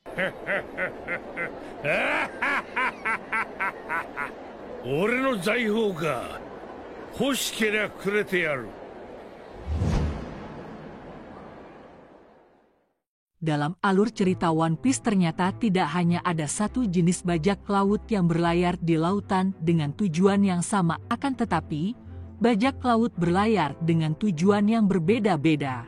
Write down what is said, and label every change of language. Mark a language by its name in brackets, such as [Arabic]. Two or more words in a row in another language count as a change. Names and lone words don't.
[Japanese] 俺の財宝か。欲しけりゃくれてやる。 [Indonesian] Dalam alur cerita One Piece ternyata tidak hanya ada satu jenis bajak laut yang berlayar di lautan dengan tujuan yang sama, akan tetapi bajak laut berlayar dengan tujuan yang berbeda-beda.